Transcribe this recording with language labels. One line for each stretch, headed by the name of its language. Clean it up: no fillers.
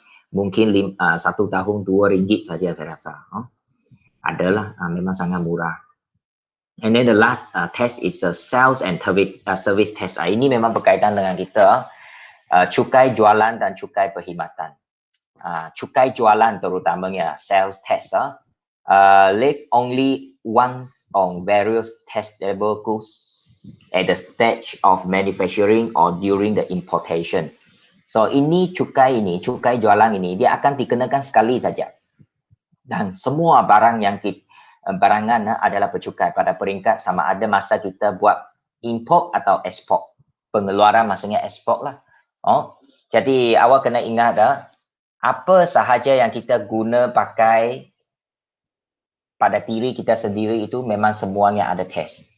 Malay: Mungkin 1 tahun 2 ringgit saja saya rasa. Adalah memang sangat murah.
English: And then the last tax is sales and service tax.
Malay: Ini memang berkaitan dengan kita cukai jualan dan cukai perkhidmatan. Cukai jualan terutamanya
English: sales tax. Live only once on various taxable goods at the stage of manufacturing or during the importation.
Malay: So cukai jualan ini dia akan dikenakan sekali saja. Dan semua barang yang barangan adalah bercukai pada peringkat sama ada masa kita buat import atau ekspor. Pengeluaran maksudnya ekspor lah. Jadi awak kena ingat apa sahaja yang kita guna pakai pada diri kita sendiri itu memang semuanya ada tax.